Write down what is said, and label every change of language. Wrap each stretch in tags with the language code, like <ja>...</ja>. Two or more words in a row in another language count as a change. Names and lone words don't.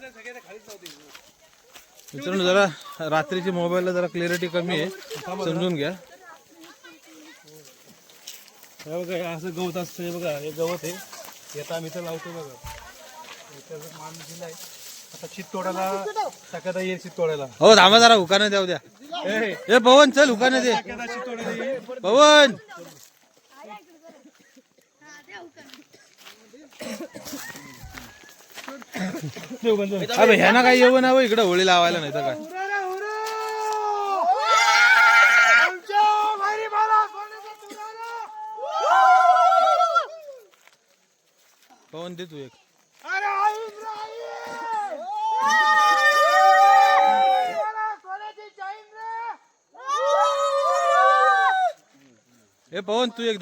<mr>मित्रांनो जरा रात्रीची मोबाईलला जरा क्लिअरिटी कमी आहे समजून घ्या. हे बघा असं गवत असतं. हे बघा हे गवत आहे. येता आम्ही तर लावतो बघा. मान दिलाय आता चित तोडायला सकाळी येईल. चित तोडायला हो थांबा जरा हुकाने द्या उद्या. ए पवन चल हुकाने दे पवन. अबे ह्या ना काय येऊ ना इकडे होळी लावायला नाही तर काय. पवन दे तू एक. ए पवन तू एक दे.</mr>